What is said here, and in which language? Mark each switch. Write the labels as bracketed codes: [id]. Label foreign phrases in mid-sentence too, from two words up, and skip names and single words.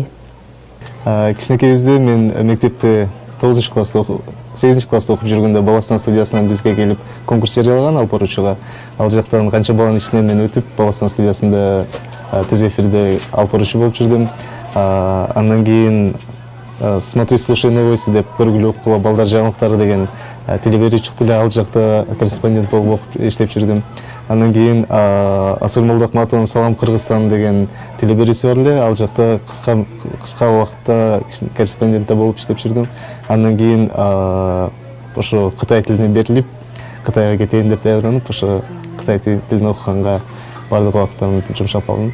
[ky] Кичинекейибизде мен мектепте 8-класста окуп жүргөндө Баластан студиясынан бизге келип конкурс жарыялаган алып баруучуга. Ал жактан канча баланын ичинен мен өтүп Баластан студиясында түз эфирде алып баруучу болуп жүрдүм. Андан кийин [ru] «Смотри, слушай новости» [ky] деп көргүлө окула балдар жаңылыктары деген телебедерчи чыкты эле, ал жакта корреспондент болуп иштеп жүрдүм. Андан кийин Асыл Молдокматовдун «Салам Кыргызстан» деген телебедерчиси бар эле, ал жакта кыска убакытта корреспондент болуп иштеп жүрдүм. Андан кийин ошо Кытай тилине берилип, Кытайга кетейин деп даярданып, ошо Кытай тилин окуганга бардык убактымды жумшап алдым.